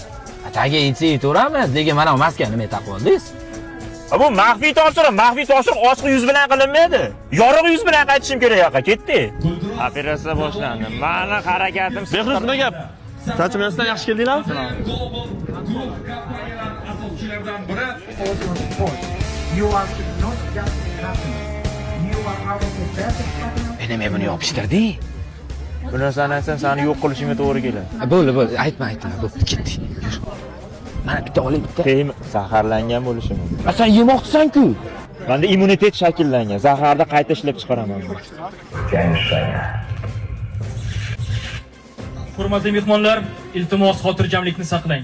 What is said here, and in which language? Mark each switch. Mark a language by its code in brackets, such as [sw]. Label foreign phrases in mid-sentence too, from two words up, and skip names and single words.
[uz] Tagiga yetsa yetaveramiz, lekin mana bu maskani nima taqib oldingiz? Bu maxfiy topshiriq ochiq yuz bilan qilinmaydi. Yorug' yuz bilan qaytishim kerak yoqqa, ketdi. Operatsiya boshlandi. Mani harakatim Behruz nima gap? Tachimasidan yaxshi keldinglar? Asoschilardan biri [en] You are not just a customer. You are our best customer. [uz] Nima buni yopishtirding? Bu narsani aytsam seni yo'q qilishimga to'g'ri keladi. Bo'ldi, aytma, bo'pti, ketdik. Yur. Mana bitta oling, bitta. Keyin zaharlangan bo'lishi mumkin. Sen yemoqchisan-ku. Menda immunitet shakllangan. Zaharni qayta ishlab chiqaraman. Hurmatli mehmonlar, iltimos xotirjamlikni saqlang.